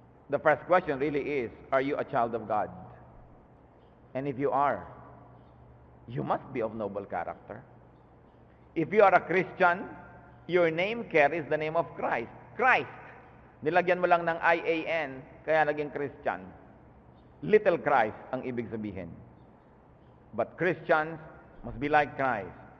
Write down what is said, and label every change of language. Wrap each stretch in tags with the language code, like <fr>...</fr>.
<en>The first question really is, are you a child of God? And if you are, you must be of noble character. If you are a Christian, your name carries the name of Christ.</en> <tl>Christ. Nilagyan mo lang ng IAN, kaya naging Christian.</tl> <en>Little Christ</en> <tl>ang ibig sabihin.</tl> <en>But Christians must be like Christ.</en>